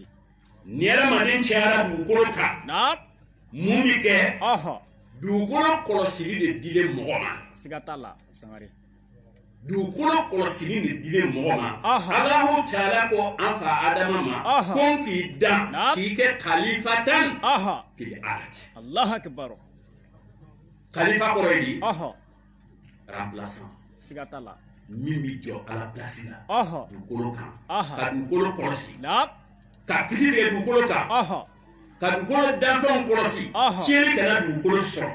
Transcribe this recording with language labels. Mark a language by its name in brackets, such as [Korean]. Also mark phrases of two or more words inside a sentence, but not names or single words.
[Bambara] ni adamaden cɛyara dugukolo kan naam mun bɛ kɛ aha dugukolo kɔlɔsili de dilen mɔgɔ ma sigata la sangare dugukolo kɔlɔsili de dilen mɔgɔ ma Aha. Alahu taala ko an fa Adama ma Aha. ko n k'i dan Naam. k'i kɛ kalifatan aha [Arabic] في الأرض الله أكبر [Bambara] kalifa kɔrɔ ye di aha remplaçant sigata la min bɛ jɔ ala place la aha dugukolo kan Aha. ka dugukolo kɔlɔsi naam ka kiti tigɛ dugukolo kan aha ka dugukolo danfɛnw kɔlɔsi Aha. tiɲɛni kana dugukolo sɔrɔ